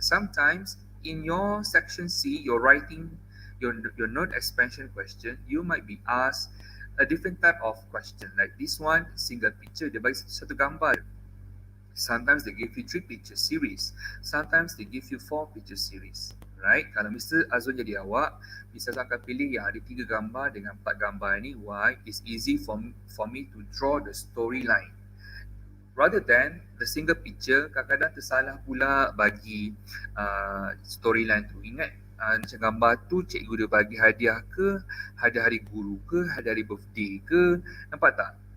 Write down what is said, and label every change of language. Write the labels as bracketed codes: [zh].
[en] Sometimes in your section C, you're writing your note expansion question, you might be asked a different type of question. Like this one, single picture, [ms] dia bagi satu gambar. [en] Sometimes they give you 3 picture series. Sometimes they give you 4 picture series. [ms] Right? Kalau Mr. Azul jadi awak, Mr. Azul akan pilih yang ada 3 gambar dengan 4 gambar ni. [en] Why? It's easy for me to draw the storyline. Rather than the single picture, [ms] kadang-kadang tersalah pula bagi storyline tu. Ingat, macam gambar tu cikgu dia bagi hadiah ke, hadiah hari guru ke, hadiah hari birthday ke. Nampak tak?